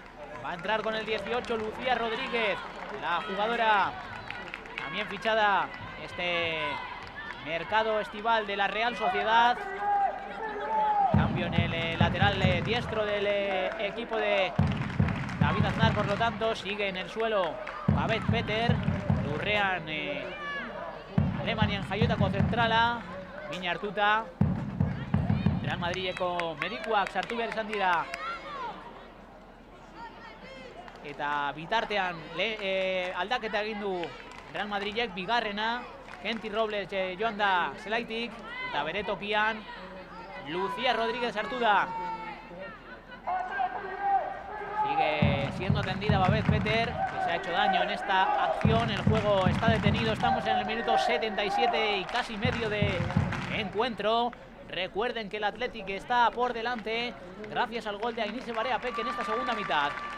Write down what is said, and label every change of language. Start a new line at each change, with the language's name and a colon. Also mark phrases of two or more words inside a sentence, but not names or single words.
Spanish: Va a entrar con el 18 Lucía Rodríguez, la jugadora también fichada este mercado estival de la Real Sociedad. Cambio en el lateral diestro del equipo de David Aznar, por lo tanto sigue en el suelo Babet Peter,
Basque: Durrean Alemanian Jaiotako zentrala, Mina hartuta. Real Madrideko medikuak sartu behar izan dira. Eta bitartean aldaketa egin du Real Madridek, bigarrena. Kenty Robles joan da zelaitik, eta bere tokian Lucía Rodríguez sartu da.
Spanish: Sigue siendo atendida Babet Peter, que se ha hecho daño en esta acción. El juego está detenido, estamos en el minuto 77 y casi medio de encuentro. Recuerden que el Athletic está por delante gracias al gol de Ainise Barea Peque en esta segunda mitad.